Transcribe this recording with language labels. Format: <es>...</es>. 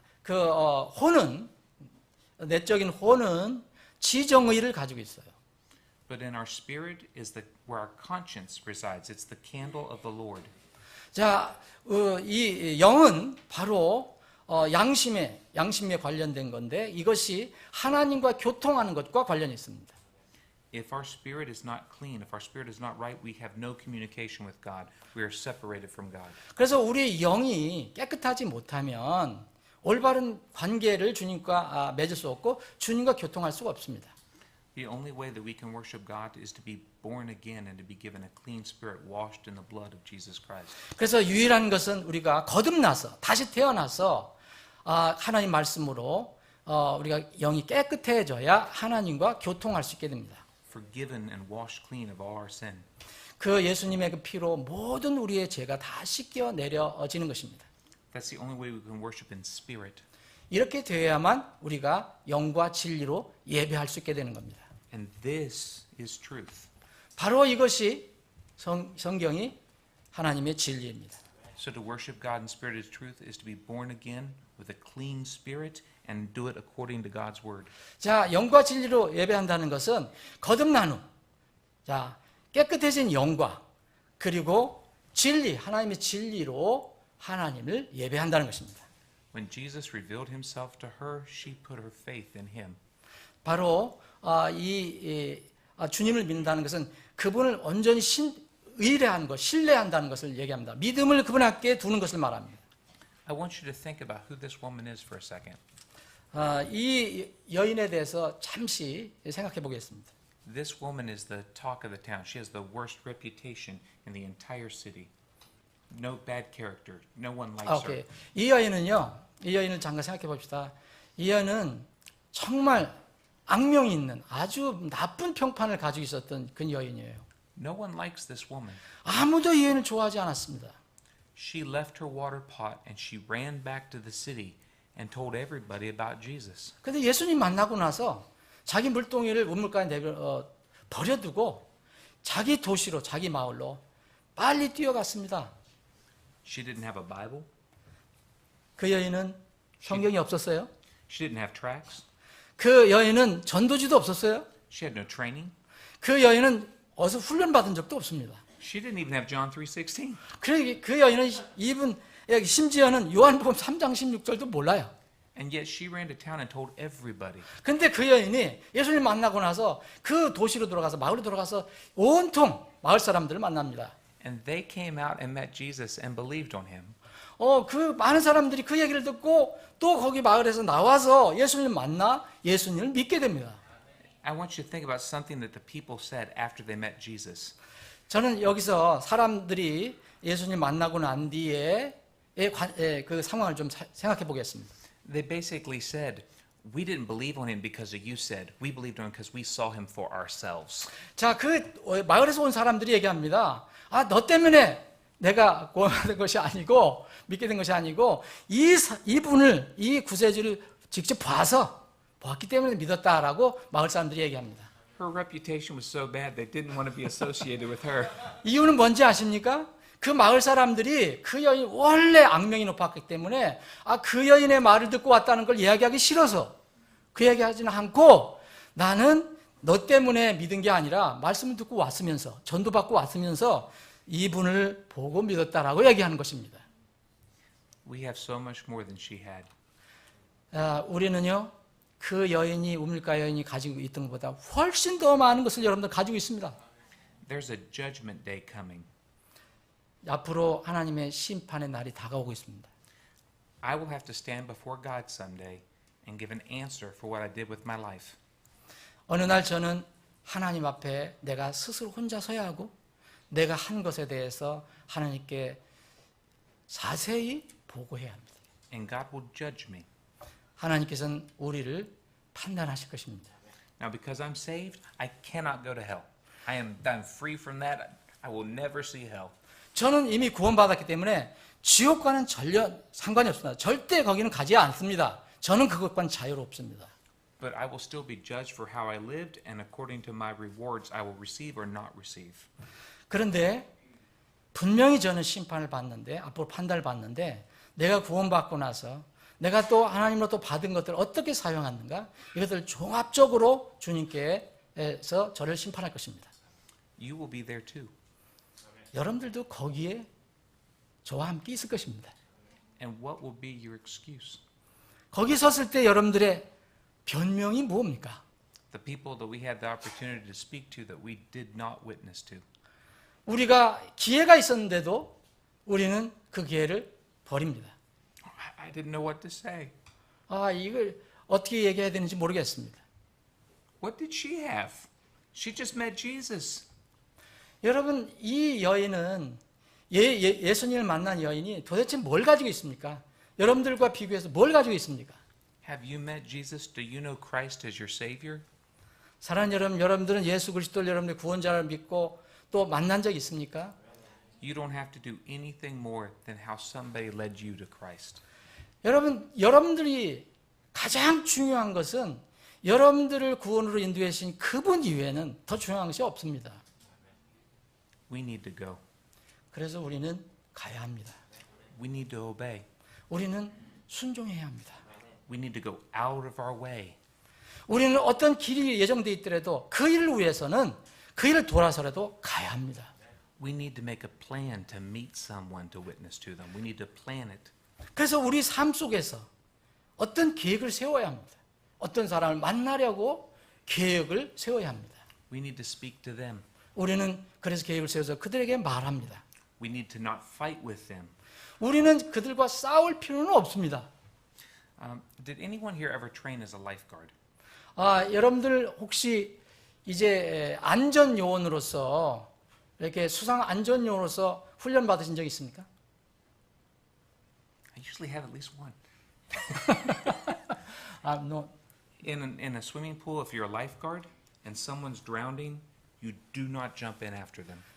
<ko>혼은 내적인 혼은 지정의를 가지고 있어요.</ko> <en>But in our spirit is where our conscience resides. It's the candle of the Lord.</en> <ko>자, 이 영은 바로 양심에 관련된 건데 이것이 하나님과 교통하는 것과 관련이 있습니다.</ko> <en>If our spirit is not clean, if our spirit is not right, we have no communication with God. We are separated from God.</en> <ko>그래서 우리 영이 깨끗하지 못하면 올바른 관계를 주님과 맺을 수 없고 주님과 교통할 수가 없습니다.</ko> <en>The only way that we can worship God is to be born again and to be given a clean spirit washed in the blood of Jesus Christ.</en> <ko>그래서 유일한 것은 우리가 거듭나서 다시 태어나서 하나님 말씀으로 우리가 영이 깨끗해져야 하나님과 교통할 수 있게 됩니다.</ko> <en>Forgiven and washed clean of all our sin.</en> <ko>그 예수님의 그 피로 모든 우리의 죄가 다 씻겨 내려지는 것입니다.</ko> <en>That's the only way we can worship in spirit.</en> <ko>이렇게 되어야만 우리가 영과 진리로 예배할 수 있게 되는 겁니다.</ko> <en>And this is truth.</en> <ko>바로 이것이 성경이 하나님의 진리입니다.</ko> <en>So to worship God in spirit is truth is to be born again with a clean spirit and do it according to God's word.</en> <ko>자, 영과 진리로 예배한다는 것은 거듭난 후, 자, 깨끗해진 영과 그리고 진리, 하나님의 진리로 하나님을 예배한다는 것입니다.</ko> <en>When Jesus revealed himself to her, she put her faith in him.</en> <ko>바로 주님을 믿는다는 것은 그분을 온전히 의뢰한 것, 신뢰한다는 것을 얘기합니다. 믿음을 그분께 두는 것을 말합니다.</ko> <en>I want you to think about who this woman is for a second.</en> <ko>이 여인에 대해서 잠시 생각해 보겠습니다.</ko> <en>This woman is the talk of the town. She has the worst reputation in the entire city. No bad character. No one likes her.</en> <ko>이 여인을 잠깐 생각해 봅시다. 이 여인은 정말 악명이 있는 아주 나쁜 평판을 가지고 있었던 그 여인이에요.</ko> <en>No one likes this woman.</en> <ko>아무도 이 여인을 좋아하지 않았습니다.</ko> <en>She left her water pot and she ran back to the city and told everybody about Jesus.</en> <ko>근데 예수님 만나고 나서 자기 물동이를 우물가에 버려두고 자기 도시로, 자기 마을로 빨리 뛰어갔습니다.</ko> <en>She didn't have a Bible.</en> <ko>그 여인은 성경이 없었어요.</ko> <en>She didn't have tracts.</en> <ko>그 여인은 전도지도 없었어요.</ko> <en>She had no training.</en> <ko>그 여인은 어디서 훈련받은 적도 없습니다.</ko> <en>She didn't even have John 3:16.</en> <ko>그 여인은 심지어는 요한복음 3장 16절도 몰라요.</ko> <en>And yet she ran to town and told everybody.</en> <ko>근데 그 여인이 예수님 만나고 나서 그 도시로 들어가서 마을로 들어가서 온통 마을 사람들을 만납니다.</ko> <en>And they came out and met Jesus and believed on him.</en> <ko>그 많은 사람들이 그 얘기를 듣고 또 거기 마을에서 나와서 예수님을 만나 예수님을 믿게 됩니다.</ko> <en>I want you to think about something that the people said after they met Jesus.</en> <ko>저는 여기서 사람들이 예수님 만나고 난 뒤에 그 상황을 좀 생각해 보겠습니다.</ko> <en>They basically said, we didn't believe on him because of you said. We believed on him because we saw him for ourselves.</en> <ko>자, 그 마을에서 온 사람들이 얘기합니다. 너 때문에 내가 구원된 것이 아니고 믿게 된 것이 아니고 이분을 이 구세주를 직접 보았기 때문에 믿었다라고 마을 사람들이 얘기합니다.</ko> <en>Her reputation was so bad they didn't want to be associated with her.</en> <ko>이유는 뭔지 아십니까? 그 마을 사람들이 그 여인 원래 악명이 높았기 때문에 그 여인의 말을 듣고 왔다는 걸 이야기하기 싫어서 그 얘기하지는 않고 나는 너 때문에 믿은 게 아니라 말씀을 듣고 왔으면서 전도받고 왔으면서 이분을 보고 믿었다라고 얘기하는 것입니다.</ko> <en>We have so much more than she had.</en> <ko>우리는요 그 여인이 우물가 여인이 가지고 있던 것보다 훨씬 더 많은 것을 여러분들 가지고 있습니다.</ko> <en>There's a judgment day coming.</en> <ko>앞으로 하나님의 심판의 날이 다가오고 있습니다.</ko> <en>I will have to stand before God someday and give an answer for what I did with my life.</en> <ko>어느 날 저는 하나님 앞에 내가 스스로 혼자 서야 하고 내가 한 것에 대해서 하나님께 자세히 보고해야 합니다.</ko> <en>And God will judge me.</en> <ko>하나님께서는 우리를 판단하실 것입니다.</ko> <en>Now because I'm saved, I cannot go to hell. I'm free from that. I will never see hell.</en> <ko>저는 이미 구원받았기 때문에 지옥과는 전혀 상관이 없습니다. 절대 거기는 가지 않습니다. 저는 그것과는 자유롭습니다.</ko> <en>But I will still be judged for how I lived, and according to my rewards, I will receive or not receive.</en> <ko>그런데 분명히 저는 심판을 받는데, 앞으로 판단을 받는데, 내가 구원받고 나서 내가 또 하나님으로부터 받은 것들을 어떻게 사용하는가, 이것들을 종합적으로 주님께서 저를 심판할 것입니다.</ko> <en>You will be there too.</en> <ko>여러분들도 거기에 저와 함께 있을 것입니다.</ko> <en>And what will be your excuse?</en> <ko>거기 섰을 때 여러분들의 변명이 뭡니까?</ko> <en>The people that we had the opportunity to speak to that we did not witness to.</en> <ko>우리가 기회가 있었는데도 우리는 그 기회를 버립니다.</ko> <en>I didn't know what to say.</en> <ko>이걸 어떻게 얘기해야 되는지 모르겠습니다.</ko> <en>What did she have? She just met Jesus.</en> <ko>여러분, 이 여인은 예수님을 만난 여인이 도대체 뭘 가지고 있습니까? 여러분들과 비교해서 뭘 가지고 있습니까?</ko> <en>Have you met Jesus? Do you know Christ as your Savior?</en> <ko>사랑하는 여러분, 여러분들은 예수 그리스도를 여러분의 구원자를 믿고 또 만난 적 있습니까?</ko> <en>You don't have to do anything more than how somebody led you to Christ.</en> <ko>여러분들이 가장 중요한 것은 여러분들을 구원으로 인도해 주신 그분 이외에는 더 중요한 것이 없습니다.</ko> <en>We need to go.</en> <ko>그래서 우리는 가야 합니다.</ko> <en>We need to obey.</en> <ko>우리는 순종해야 합니다.</ko> <en>We need to go out of our way.</en> <ko>우리는 어떤 길이 예정되어 있더라도 그 일을 위해서는 그 일을 돌아서라도 가야 합니다.</ko> <en>We need to make a plan to meet someone to witness to them. We need to plan it.</en> <ko>그래서 우리 삶 속에서 어떤 계획을 세워야 합니다. 어떤 사람을 만나려고 계획을 세워야 합니다.</ko> <en>We need to speak to them.</en> <ko>우리는 그래서 계획을 세워서 그들에게 말합니다.</ko> <en>We need to not fight with them.</en> <ko>우리는 그들과 싸울 필요는 없습니다.</ko> <en>Did anyone here ever train as a lifeguard?</en> <ko>여러분들 혹시 이제 안전요원으로서 이렇게 수상 안전요원으로서 훈련 받으신 적 있습니까?</ko> <en>I usually have at least one. No. In a swimming pool, if you're a lifeguard and someone's drowning, you do not jump in after them.</en>